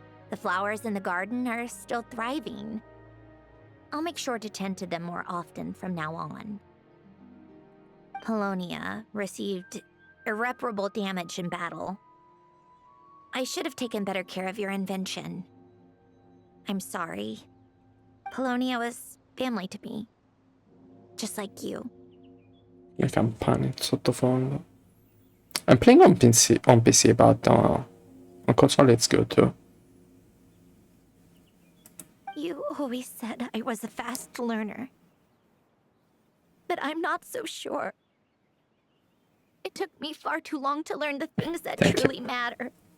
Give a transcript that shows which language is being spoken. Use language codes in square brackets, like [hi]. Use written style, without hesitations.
[en] The flowers in the garden are still thriving. I'll make sure to tend to them more often from now on. Polonia received irreparable damage in battle. I should have taken better care of your invention. I'm sorry. Polonia was family to me. Just like you. [it] Le campane in sottofondo. [en] I'm playing on PC, but on console it's good too. You always said I was a fast learner. But I'm not so sure. It took me far too long to learn the things that truly matter.